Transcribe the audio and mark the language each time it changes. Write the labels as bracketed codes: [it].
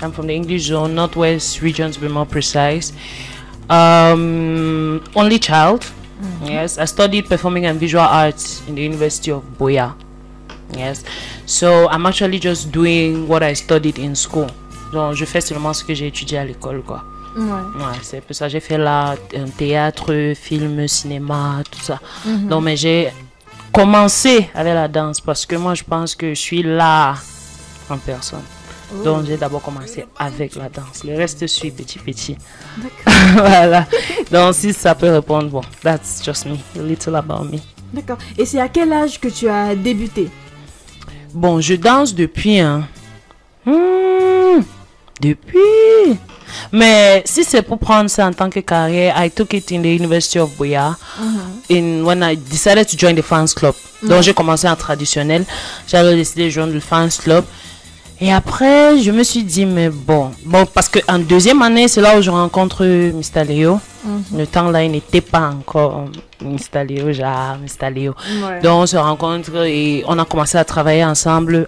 [en] I'm from the English zone, Northwest region to be more precise. Only child. Yes, I studied performing and visual arts in the University of Buea. Yes, so I'm actually just doing what I studied in school. [fr] Donc, je fais seulement ce que j'ai étudié à l'école, quoi. Ouais, c'est un peu ça. J'ai fait là, théâtre, film, cinéma, tout ça. Donc, mais j'ai commencé avec la danse parce que moi, je pense que je suis là en personne. Donc, j'ai d'abord commencé avec la danse. Le reste suit petit. D'accord. Voilà. Donc, si ça peut répondre, bon, that's just me, a little about me. D'accord. Et c'est à quel âge que tu as débuté? Bon, je danse depuis, depuis. Mais si c'est pour prendre ça en tant que carrière, I took it in the University of Buea. [en] When I decided to join the fans club. [fr] Donc, j'ai commencé en traditionnel. J'avais décidé de joindre le fans club. Et après, je me suis dit, mais bon, parce qu'en deuxième année, c'est là où je rencontre Mr. Léo. Le temps là, il n'était pas encore Mr. Léo, genre Mr. Léo. Donc, on se rencontre et on a commencé à travailler ensemble.